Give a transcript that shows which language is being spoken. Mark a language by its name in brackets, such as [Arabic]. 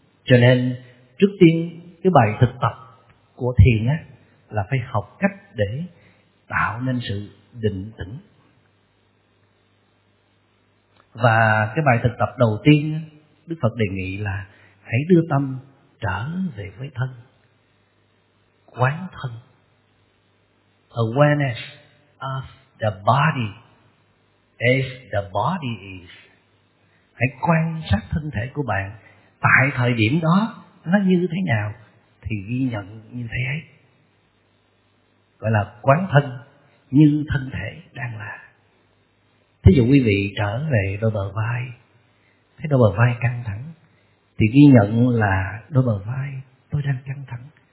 [Vietnamese] Cho nên trước tiên cái bài thực tập của thiền á, là phải học cách để tạo nên sự định tĩnh. Và cái bài thực tập đầu tiên Đức Phật đề nghị là hãy đưa tâm trở về với thân, quán thân. [English] Awareness of the body as the body is. [Vietnamese] Hãy quan sát thân thể của bạn tại thời điểm đó nó như thế nào thì ghi nhận như thế ấy. Gọi là quán thân như thân thể đang là. Thí dụ quý vị trở về đôi bờ vai, thấy đôi bờ vai căng thẳng thì ghi nhận là đôi bờ vai tôi đang căng thẳng.